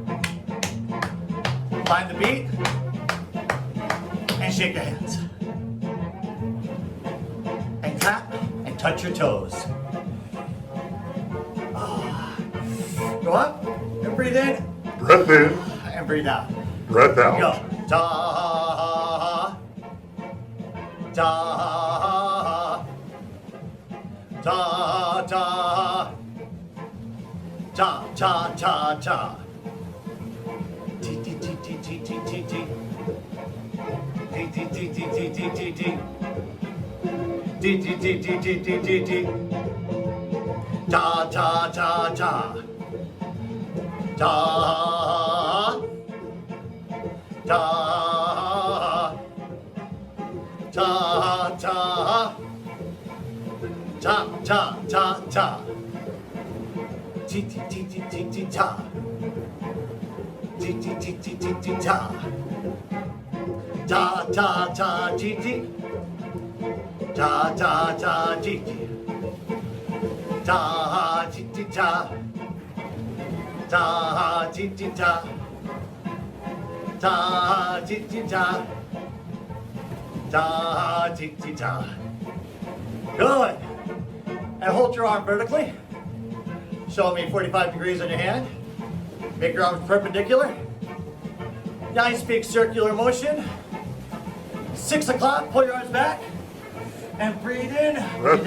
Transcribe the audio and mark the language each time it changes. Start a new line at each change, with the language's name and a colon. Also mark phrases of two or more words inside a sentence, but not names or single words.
English: Find the beat and shake your hands. And clap and touch your toes. Go up and breathe in. Breath in. And breathe out. Breath out. Go. Da. Da. Da, da, da, da, da, da. T, T, T, T, T, T, T, T. T, T, T, T, T, T, T, T. T, T, T, T, T, T, T, T. Da, da, da, da. Da. Da. Da, da. Ta ta ta ta. Ti ti ti ti ti ti ta. Ti ti ti ti ti ti ta. Ta ta ta ti ti. Ta ta ta ti ti. Ta ti ti ta. Ta ti ti ta. Ta ti ti ta. Ta ti ti ta. Good. And hold your arm vertically. Show me 45 degrees on your hand. Make your arms perpendicular. Nice big circular motion. 6 o'clock, pull your arms back. And breathe in, breathe